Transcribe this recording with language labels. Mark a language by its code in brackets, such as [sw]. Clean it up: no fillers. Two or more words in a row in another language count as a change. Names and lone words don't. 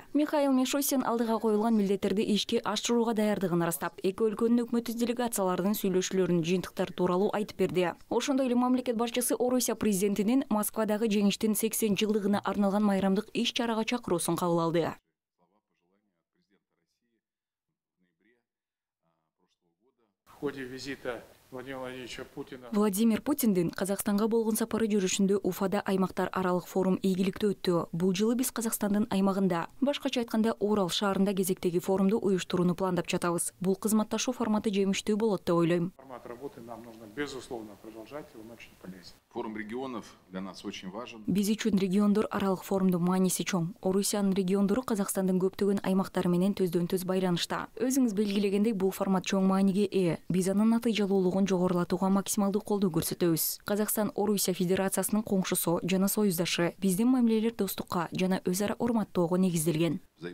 [ky] Михаил Мишустин алдыга коюлган милдеттерди ишке ашырууга даярдыгын ырастап, эки өлкөнүн өкмөттүк делегациялардын сүйлөшүүлөрүнүн жыйынтыктары тууралуу айтып берди. Ошондой эле мамлекет башчысы Орусия президентинин Москвадагы жеңиштин 80 жылдыгына арналган майрамдык иш-чарага чакыруусун кабыл алды. [ru] В ходе визита [ky] Владимир Путиндин Казакстанга болгон сапары жүрүшүндө Уфада аймактар аралык форум ийгиликтүү өттү. Бул жылы биз Казакстандын аймагында, башкача айтканда Орал шаарында кезектеги форумду уюштурууну пландап жатабыз. Бул кызматташуу форматы жемиштүү болот деп ойлойм. [ru] Формат работы нам нужно безусловно продолжать, он очень полезен. Форум регионов для нас очень важен. [ky] Биз үчүн региондор аралык форумдун мааниси чоң. Орусиянын региондору Казакстандын көптөгөн аймактары менен төздөн-төз байланышта. Өзүңүз белгилегендей, бул формат чоң мааниге ээ. Биз анын натыйжалуулугун жогорулатууга максималдуу колдоо көрсөтөбүз. Казакстан Орусия Федерациясынын коңшусу жана союздашы. Биздин мамилелер достукка жана өз ара урматтоого негизделген.